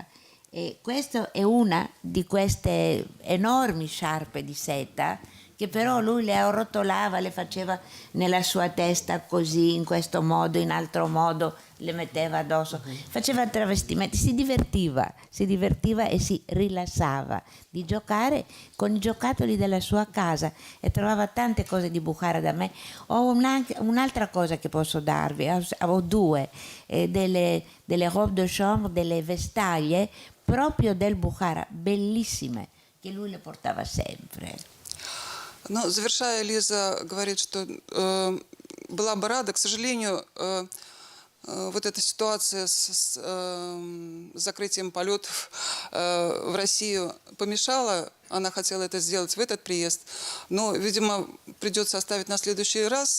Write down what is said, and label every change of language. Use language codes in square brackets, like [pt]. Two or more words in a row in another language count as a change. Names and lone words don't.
[it] E questa è una di queste enormi sciarpe di seta che però lui le arrotolava, le faceva nella sua testa così, in questo modo, in altro modo, le metteva addosso, faceva travestimenti, si divertiva e si rilassava di giocare con i giocattoli della sua casa e trovava tante cose di Bukhara da me. Ho un'altra cosa che posso darvi, ho 2, delle [fr] robe de chambre, [it] delle vestaglie proprio del Bukhara, bellissime, che lui le portava sempre. [ru] Но, завершая, Лиза говорит, что была бы рада, к сожалению, вот эта ситуация с закрытием полетов в Россию помешала. Она хотела это сделать в этот приезд, но, видимо, придется оставить на следующий раз.